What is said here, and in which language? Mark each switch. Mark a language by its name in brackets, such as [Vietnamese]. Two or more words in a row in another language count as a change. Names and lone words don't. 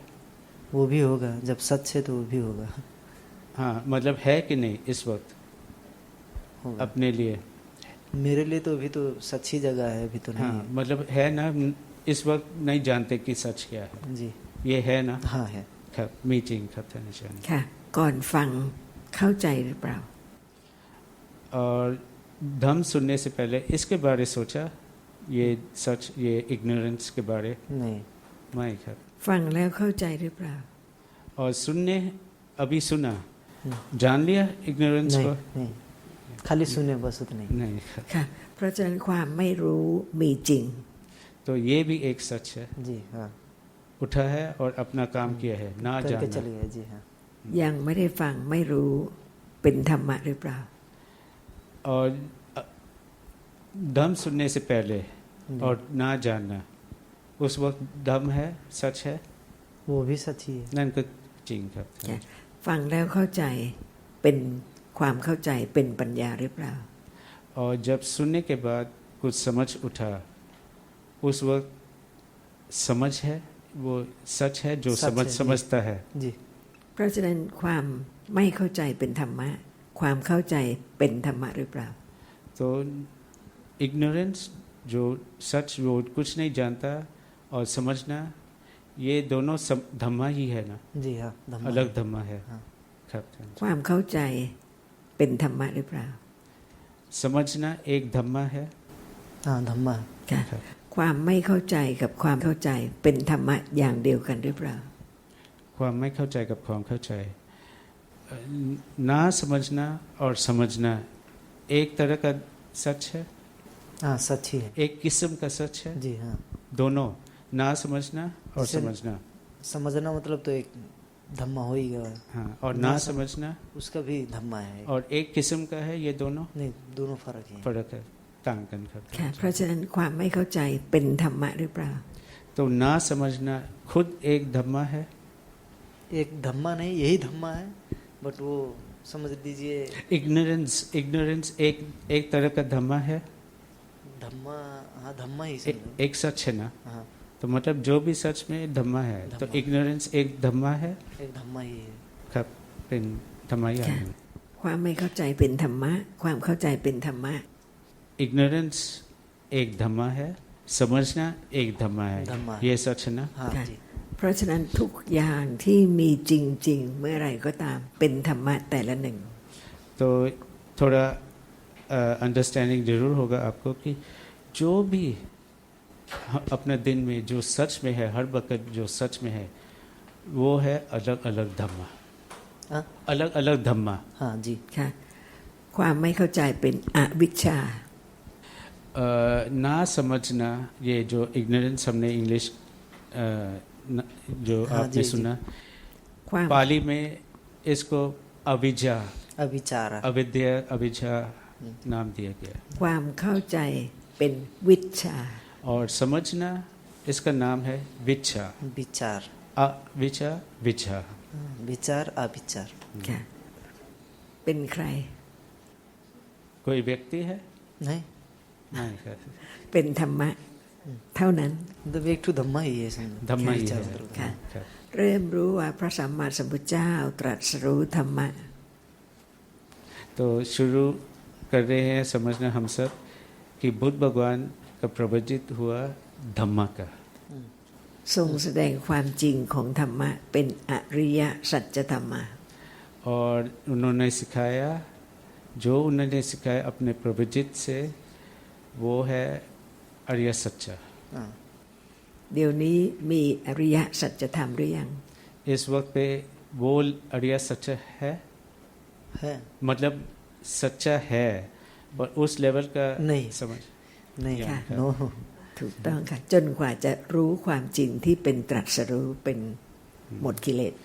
[Hindi] वो भी होगा, जब सच है तो वो भी होगा। हाँ मतलब है कि नहीं इस वक्त होगा। अपने लिए? मेरे लिए तो अभी तो सच ही जगह है, अभी तो नहीं हाँ मतलब है ना, इस वक्त नहीं जानते कि सच क्या है, है। जी ये है ना। हाँ है। [Thai] ครับมีจริงครับท่านอาจารย์ ค่ะ ก่อนฟังเข้าใจหรือเปล่า [Hindi] और धम्म सुनने से पहले इसके बारे सोचा, ये सच, ये इग्नोरेंस के बारे नहीं नहीं ครับ [Thai] ฟังแล้วเข้าใจหรือเปล่า [Hindi] और सुनने अभी सुना, जान लिया इग्नोरेंस नहीं को? नहीं, खाली सुने बस उतना ही। नहीं ครับ [Thai] ค่ะ เพราะฉะนั้นความไม่รู้มีจริง [Hindi] तो ये भी एक सच है, जी हाँ, उठा है और अपना काम किया है, ना करके जानना। चले गए। जी हाँ [Thai] ยังไม่ได้ฟังไม่รู้เป็นธรรมะหรือเปล่า [Hindi] और धम्म सुनने से पहले और ना जानना, उस वक्त धम्म है, सच है, वो भी सच ही है। [Thai] นั่นก็จริงครับ ค่ะ ฟังแล้วเข้าใจเป็นความเข้าใจเป็นปัญญาหรือเปล่า [Hindi] और जब सुनने के बाद कुछ समझ उठा, उस वक्त समझ है, वो सच है जो सच है, जी। समझता है। जी [Thai] เพราะฉะนั้นความไม่เข้าใจเป็นธรรมะ ความเข้าใจเป็นธรรมะหรือเปล่า [Hindi] तो इग्नोरेंस जो सच, वो कुछ नहीं जानता, और समझना, ये दोनों धम्मा ही है ना, जी हाँ धम्मा अलग है। धम्मा है। हाँ। [Thai] ครับ ความเข้าใจเป็นธรรมะหรือเปล่า [Hindi] समझना एक धम्मा है। हाँ धम्मा [Thai] ค่ะ ความไม่เข้าใจกับความเข้าใจเป็นธรรมะอย่างเดียวกันหรือเปล่า ความไม่เข้าใจกับความเข้าใจ [Hindi] ना समझना और समझना एक तरह का सच है, हाँ सच ही है। एक किस्म का सच है। जी हाँ, दोनों, ना समझना और जैसे- समझना। समझना मतलब तो एक धम्मा होएगा। हाँ, और ना समझना उसका भी धम्मा है। और एक किस्म का है, ये दोनों नहीं, दोनों फर्क है। फर्क है, तांकन करते ค่ะ हैं। [Thai] เพราะฉะนั้นความไม่เข้าใจเป็นธรรมะหรือเปล่า [Hindi] तो ना समझना खुद एक धम्मा है। एक धम्मा नहीं, यही धम्मा है, बट वो समझ लीजिए इग्नोरेंस एक तरह का धम्मा है। धम्मा, हाँ धम्मा ही समझो। एक सच है ना, हाँ, तो मतलब जो भी सच में धम्मा है, तो धम्मा। इग्नोरेंस एक धम्मा है। एक धम्मा ही है। [Thai] ครับเป็นธรรมะอย่างหนึ่ง ความไม่เข้าใจเป็นธรรมะ ความเข้าใจเป็นธรรมะ [Hindi] इग्नोरेंस एक धम्मा है, समझना एक धम्मा है। धम्मा है। ये सच है ना। हाँ ค่ะ जी। [Thai] เพราะฉะนั้นทุกอย่างที่มีจริง ๆ เมื่อไหร่ก็ตามเป็นธรรมะแต่ละหนึ่ง [Hindi] तो थोड़ा अंडरस्टैंडिंग जरूर होगा आपको कि जो भी अपने दिन में जो सच में है, हर वक्त जो सच में है, वो है अलग अलग धम्मा। हाँ? अलग अलग धम्मा। हाँ जी। [Thai] ค่ะความไม่เข้าใจเป็นอวิชชา [Hindi] ना समझना, ये जो इग्नोरेंस हमने इंग्लिश जो हाँ, आपने जी, सुना, ความ पाली में इसको अविजा, अविचार। अविद्या, अविजा नाम दिया गया। [Thai] ความเข้าใจเป็นวิชชา [Hindi] और समझना, इसका नाम है विच्छा। विचार। अविचा विच्छा। हाँ, विचार अविचार। [Thai] ค่ะ เป็นใคร [Hindi] कोई व्यक्ति है? नहीं, नहीं है। [Thai] เป็นธรรมะ เท่านั้น [Hindi] मतलब एक ठो धम्मा ही है समझो। धम्मा ही विचार है। मतलब। [Thai] ค่ะ ครับ เริ่มรู้ว่าพระสัมมาสัมพุทธเจ้าตรัสรู้ธรรมะ [Hindi] तो शुरू कर रहे हैं समझना हम सब कि बुद्ध भगवान का प्रवचित हुआ धम्मा का। [Thai] ทรงแสดงความจริงของธรรมะเป็นอริยสัจธรรมะ [Hindi] और उन्होंने सिखाया, जो उन्होंने सिखाया अपने प्रवचित से, वो है अरिय सच्चा। हाँ, [Thai] เดี๋ยวนี้มีอริยสัจธรรมหรือยัง [Hindi] इस वक्त पे वो अरिय सच्चा है, है मतलब सच्चा है, पर उस लेवल का नहीं। समझ नहीं। क्या? नो। [Thai] ถูกต้องค่ะ จนกว่าจะรู้ความจริงที่เป็นตรัสรู้เป็นหมดกิเลส